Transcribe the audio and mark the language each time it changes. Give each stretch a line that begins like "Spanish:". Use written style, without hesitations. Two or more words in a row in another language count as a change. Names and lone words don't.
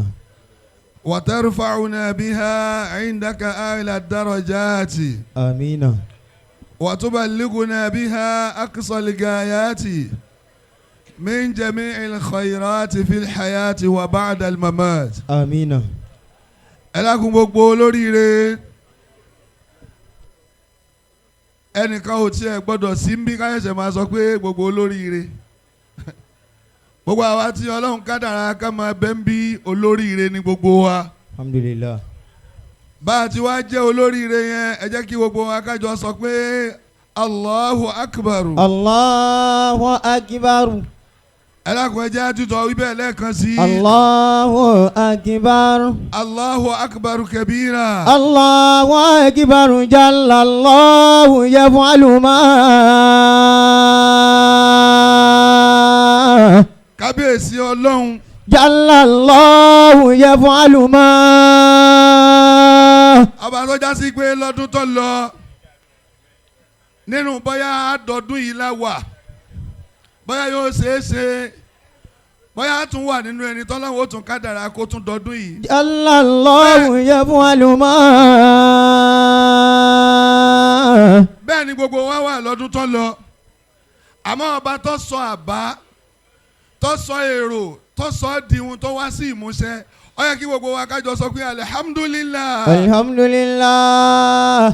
Arabic: وترفعنا بها عندك أعلى الدرجات آمين وتبلغنا بها أقصى الغايات من جميع الخيرات في الحياة وبعد الممات آمين.
Yoruba: ẹlẹ́kùn gbogbo olóríire ẹnìkan ò tiẹ̀ gbọ́dọ̀ sí ń bí káyọ̀sẹ̀ máa sọ pé gbogbo olóríire gbogbo àwa tí ọlọ́run kádàrá ká máa bẹ́ ń bí olóríire ní gbogbo wa. alhamdulillah. bá a ti wá jẹ́ olóríire yẹn ẹ jẹ́ kí gbogbo wa kájọ sọ pé
Arabic: الله أكبر. الله أكبر.
Yoruba: ẹlẹ́kùn ẹjẹ́ àtúntò wíbẹ̀ lẹ́ẹ̀kan sí.
Arabic: الله أكبر. الله أكبر كبيرا. الله أكبر جل الله يفعل ما.
Yoruba: kábíyèsí ọlọ́run.
Arabic: جل الله يفعل ما.
Yoruba: ọba tó já sí pé lọ́dún tó lọ nínú bóyá àdọ́dún yìí la wà bóyá yóò ṣeé ṣe bóyá a tún wà nínú ẹni tọ́lọ́wọ́ tún kádàrá kó tún dọ́dún yìí.
Arabic: جل الله يفعل ما.
Yoruba: bẹ́ẹ̀ ni gbogbo wa wà lọ́dún tó lọ àmọ́ ọba tó sọ àbá tó sọ èrò tó sọ dìhun tó wá sí ìmúṣẹ ó yẹ kí gbogbo wa kájọ sọ pé alihamudulilayi. alihamudulilayi.